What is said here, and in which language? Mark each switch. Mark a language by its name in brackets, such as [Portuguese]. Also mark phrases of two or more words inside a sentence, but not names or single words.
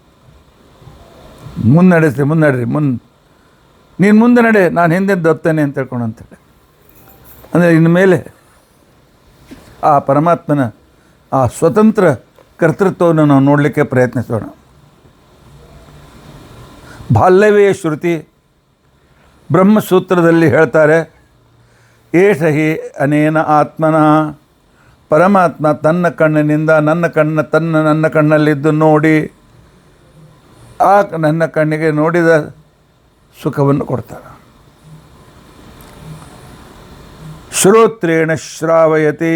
[Kannada] ಮುನ್ನಡೆಸ್ರಿ, ನೀನು ಮುಂದೆ ನಡೆ, ನಾನು ಹಿಂದೆ ದತ್ತೇನೆ ಅಂತ ಹೇಳ್ಕೊಂಡು ಅಂತೇಳಿ. ಅಂದರೆ ಇನ್ಮೇಲೆ ಆ ಪರಮಾತ್ಮನ ಆ ಸ್ವತಂತ್ರ ಕರ್ತೃತ್ವವನ್ನು ನಾವು ನೋಡಲಿಕ್ಕೆ ಪ್ರಯತ್ನಿಸೋಣ. ಬಾಲ್ಯವೇ ಶ್ರುತಿ ಬ್ರಹ್ಮಸೂತ್ರದಲ್ಲಿ ಹೇಳ್ತಾರೆ, [Sanskrit] ಏಷ ಹಿ ಅನೇನ ಆತ್ಮನ. [Kannada] ಪರಮಾತ್ಮ ತನ್ನ ಕಣ್ಣಿನಿಂದ ನನ್ನ ಕಣ್ಣಲ್ಲಿದ್ದು ನೋಡಿ ಆ ನನ್ನ ಕಣ್ಣಿಗೆ ನೋಡಿದ ಸುಖವನ್ನು ಕೊಡ್ತಾರೆ. [Sanskrit] ಶ್ರೋತ್ರೇಣ ಶ್ರಾವಯತಿ.